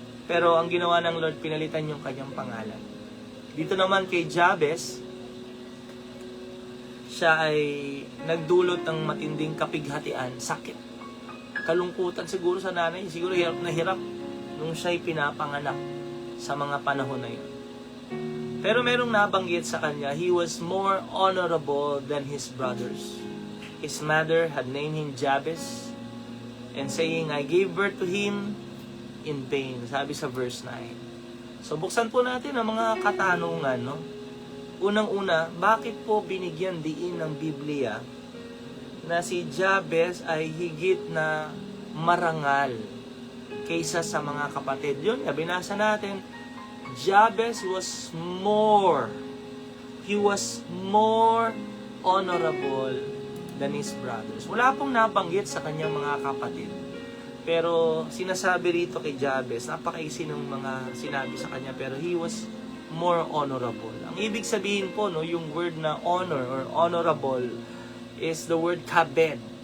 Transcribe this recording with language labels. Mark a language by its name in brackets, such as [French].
[Filipino] Pero ang ginawa ng Lord, pinalitan yung kanyang pangalan. Dito naman kay Jabez, siya ay nagdulot ng matinding kapighatian, sakit, kalungkutan siguro sa nanay, siguro hirap na hirap nung siya ay pinapanganak sa mga panahon na yun. Pero merong nabanggit sa kanya, [English] he was more honorable than his brothers. His mother had named him Jabez, and saying, I gave birth to him in pain. [Filipino] Sabi sa verse 9. So buksan po natin ang mga katanungan, no? Unang-una, bakit po binigyan diin ng Biblia na si Jabez ay higit na marangal kaysa sa mga kapatid? Yun, binasa natin, Jabez [English] was more. He was more honorable than his brothers. [Filipino] Wala pong nabanggit sa kanyang mga kapatid. Pero sinasabi rito kay Jabez, napakaisi ng mga sinabi sa kanya, pero [English] he was more honorable. [Filipino] Ang ibig sabihin po, no, yung word na [English] honor or honorable is the word [Filipino] kabed.